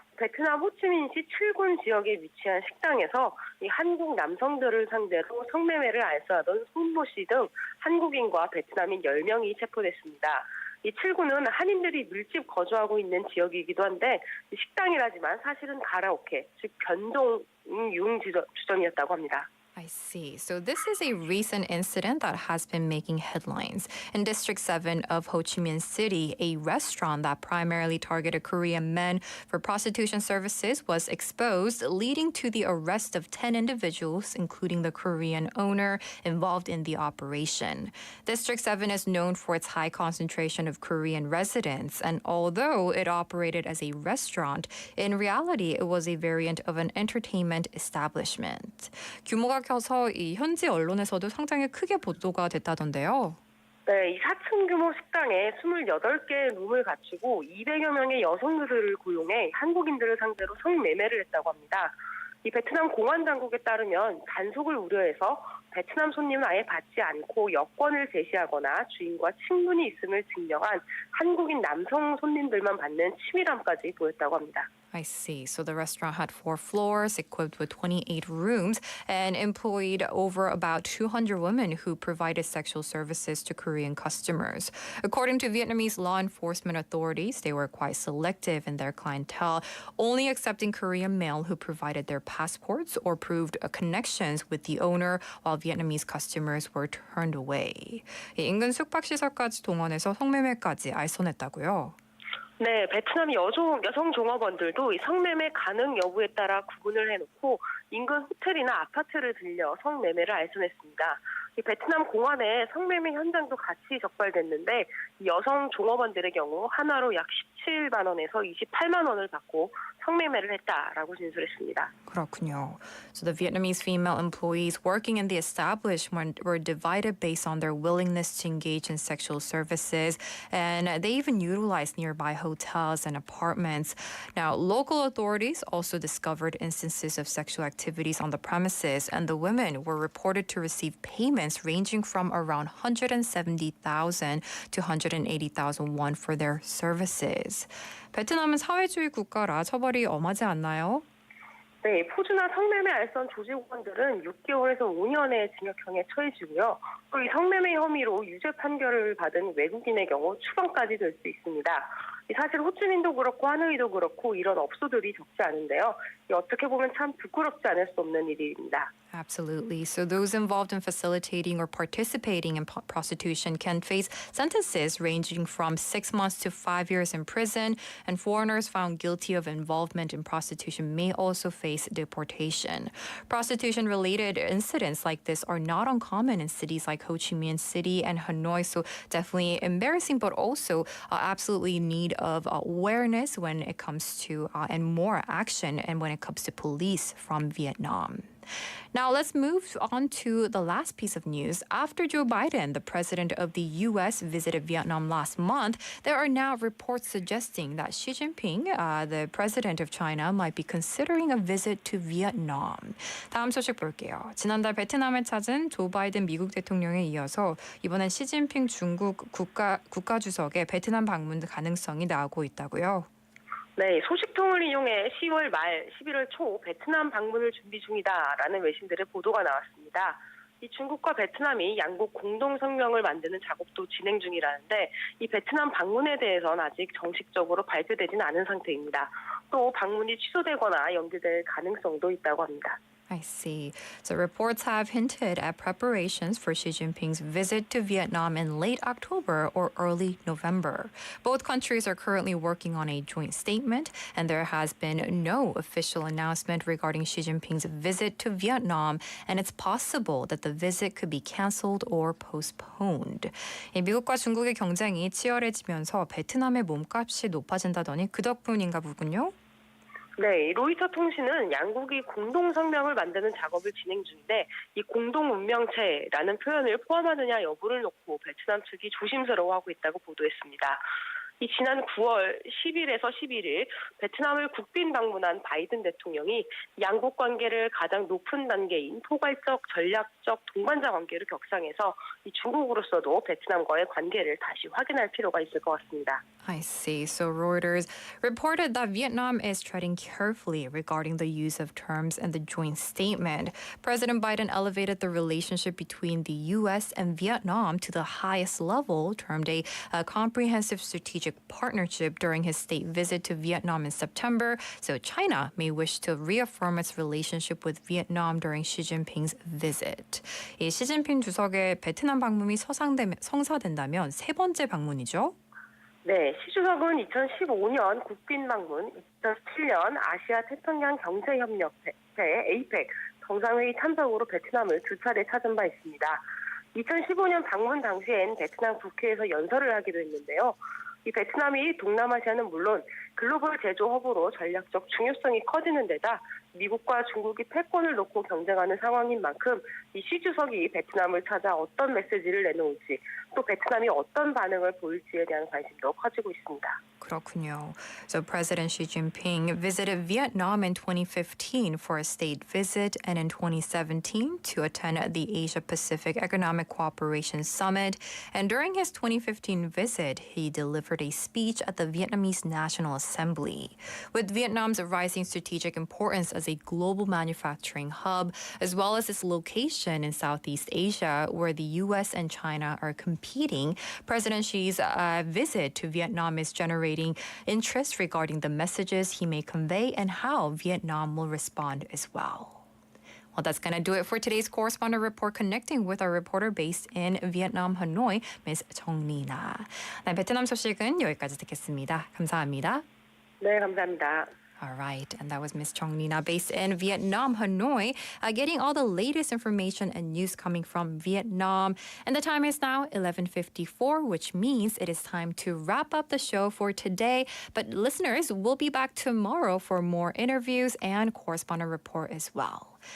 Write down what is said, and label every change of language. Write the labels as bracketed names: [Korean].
[Korean] 베트남 호치민시 7군 지역에 위치한 식당에서 이 한국 남성들을 상대로 성매매를 알선하던 손모 씨 등 한국인과 베트남인 10명이 체포됐습니다. 이 7군은 한인들이 밀집 거주하고 있는 지역이기도 한데 식당이라지만 사실은 가라오케, 즉 변종용 주점이었다고 합니다. [English] I see. So this is a recent incident that has been making headlines. In District 7 of Ho Chi Minh City, a restaurant that primarily targeted Korean men for prostitution services was exposed, leading to the arrest of 10 individuals, including the Korean owner involved in the operation. District 7 is known for its high concentration of Korean residents, and although it operated as a restaurant, in reality, it was a variant of an entertainment establishment. [Korean] 규모가 커서 이 현지 언론에서도 상당히 크게 보도가 됐다던데요. 네, 이 4층 규모 식당에 28개의 룸을 갖추고 200여 명의 여성들을 고용해 한국인들을 상대로 성매매를 했다고 합니다. 이 베트남 공안 당국에 따르면 단속을 우려해서 베트남 손님은 아예 받지 않고 여권을 제시하거나 주인과 친분이 있음을 증명한 한국인 남성 손님들만 받는 치밀함까지 보였다고 합니다. [English] I see. So the restaurant had 4 floors, equipped with 28 rooms, and employed over about 200 women who provided sexual services to Korean customers. According to Vietnamese law enforcement authorities, they were quite selective in their clientele, only accepting Korean male who provided their passports or proved connections with the owner, while Vietnamese customers were turned away. [Korean] 인근 숙박시설까지 동원해서 성매매까지 알선했다고요? 네, 베트남 여성 종업원들도 이 성매매 가능 여부에 따라 구분을 해놓고 인근 호텔이나 아파트를 들려 성매매를 알선했습니다. 이 베트남 공안에 성매매 현장도 같이 적발됐는데 이 여성 종업원들의 경우 하나로 약 17만 원에서 28만 원을 받고 성매매를 했다라고 진술했습니다. 그렇군요. [English] So the Vietnamese female employees working in the establishment were divided based on their willingness to engage in sexual services, and they even utilized nearby hotels and apartments. Now, local authorities also discovered instances of sexual activities on the premises, and the women were reported to receive payments ranging from around 170,000 to 180,000 won for their services. [Korean] 베트남은 사회주의 국가라 처벌이 엄하지 않나요? 네, 포주나 성매매 알선 조직원들은 6개월에서 5년의 징역형에 처해지고요. 또 이 성매매 혐의로 유죄 판결을 받은 외국인의 경우 추방까지 될 수 있습니다. 사실 호치민도 그렇고 하노이도 그렇고 이런 업소들이 적지 않은데요. 어떻게 보면 참 부끄럽지 않을 수 없는 일입니다. [English] Absolutely. So those involved in facilitating or participating in prostitution can face sentences ranging from 6 months to 5 years in prison, and foreigners found guilty of involvement in prostitution may also face deportation. Prostitution-related incidents like this are not uncommon in cities like Ho Chi Minh City and Hanoi, so definitely embarrassing, but also absolutely in need of awareness when it comes to and more action and when it comes to police from Vietnam. Now, let's move on to the last piece of news. After Joe Biden, the president of the U.S., visited Vietnam last month, there are now reports suggesting that Xi Jinping, the president of China, might be considering a visit to Vietnam. [Korean] 다음 소식 볼게요. 지난달 베트남을 찾은 조 바이든 미국 대통령에 이어서 이번엔 시진핑 중국 국가주석의 베트남 방문 가능성이 나오고 있다고요. 네, 소식통을 이용해 10월 말 11월 초 베트남 방문을 준비 중이다라는 외신들의 보도가 나왔습니다. 이 중국과 베트남이 양국 공동 성명을 만드는 작업도 진행 중이라는데 이 베트남 방문에 대해서는 아직 정식적으로 발표되지는 않은 상태입니다. 또 방문이 취소되거나 연기될 가능성도 있다고 합니다. [English] I see. So reports have hinted at preparations for Xi Jinping's visit to Vietnam in late October or early November. Both countries are currently working on a joint statement, and there has been no official announcement regarding Xi Jinping's visit to Vietnam, and it's possible that the visit could be canceled or postponed. [Korean] 미국과 중국의 경쟁이 치열해지면서 베트남의 몸값이 높아진다더니 그 덕분인가 보군요. 네, 로이터 통신은 양국이 공동 성명을 만드는 작업을 진행 중인데 이 공동 운명체라는 표현을 포함하느냐 여부를 놓고 베트남 측이 조심스러워하고 있다고 보도했습니다. 이 지난 9월 10일에서 11일 베트남을 국빈 방문한 바이든 대통령이 양국 관계를 가장 높은 단계인 포괄적 전략적 동반자 관계로 격상해서 이 중국으로서도 베트남과의 관계를 다시 확인할 필요가 있을 것 같습니다. [English] I see. So Reuters reported that Vietnam is treading carefully regarding the use of terms in the joint statement. President Biden elevated the relationship between the U.S. and Vietnam to the highest level, termed a comprehensive strategic partnership during his state visit to Vietnam in September. So China may wish to reaffirm its relationship with Vietnam during Xi Jinping's visit. [Korean] 이 시진핑 주석의 베트남 방문이 성사된다면 세 번째 방문이죠. 네, 시 주석은 2015년 국빈 방문, 2017년 아시아 태평양 경제협력회 APEC 정상회의 참석으로 베트남을 두 차례 찾은 바 있습니다. 2015년 방문 당시엔 베트남 국회에서 연설을 하기도 했는데요. 이 베트남이 동남아시아는 물론 글로벌 제조 허브로 전략적 중요성이 커지는 데다 미국과 중국이 패권을 놓고 경쟁하는 상황인 만큼 이 시 주석이 베트남을 찾아 어떤 메시지를 내놓을지 또 베트남이 어떤 반응을 보일지에 대한 관심도 커지고 있습니다. 그렇군요. [English] So President Xi Jinping visited Vietnam in 2015 for a state visit and in 2017 to attend the Asia-Pacific Economic Cooperation Summit. And during his 2015 visit, he delivered a speech at the Vietnamese National Assembly. With Vietnam's rising strategic importance as a global manufacturing hub, as well as its location in Southeast Asia, where the U.S. and China are competing, President Xi's visit to Vietnam is generating interest regarding the messages he may convey and how Vietnam will respond as well. Well, that's going to do it for today's Correspondent Report, connecting with our reporter based in Vietnam, Hanoi, Ms. [Korean] 정리나. 네, 베트남 소식은 여기까지 듣겠습니다. 감사합니다. 네, 감사합니다. [English] All right, and that was Ms. Chong Nina based in Vietnam, Hanoi, getting all the latest information and news coming from Vietnam. And the time is now 11:54, which means it is time to wrap up the show for today. But listeners, we'll be back tomorrow for more interviews and Correspondent Report as well.